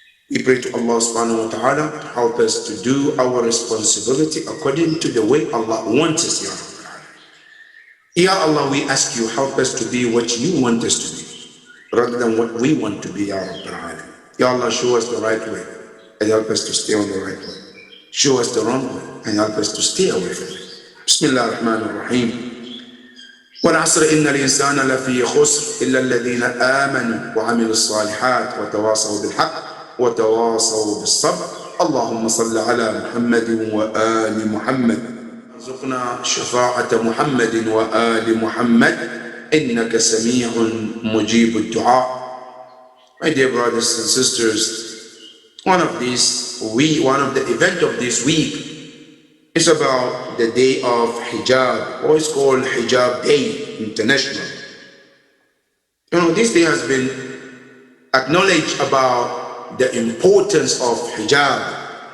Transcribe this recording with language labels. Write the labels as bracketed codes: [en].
[en] We pray to Allah subhanahu wa ta'ala to help us to do our responsibility according to the way Allah wants us, Ya Rabbi. Ya Allah, we ask you, help us to be what you want us to be, rather than what we want to be, Ya Rabbi. Ya Allah, show us the right way and help us to stay on the right way. Show us the wrong way and help us to stay away from it. [ar] Bismillah ar-Rahman ar-Rahim. والعصر إن الإنسان لفي خسر إلا الذين آمنوا وعملوا الصالحات وتواصوا بالحق وتواصوا بالصبر. اللهم صل على محمد وآل محمد. ارزقنا شفاعة محمد وآل محمد إنك سميع مجيب الدعاء. [en] My dear brothers and sisters, one of the event of this week is about the day of hijab, or it's called Hijab Day International. You know, this day has been acknowledged about the importance of hijab.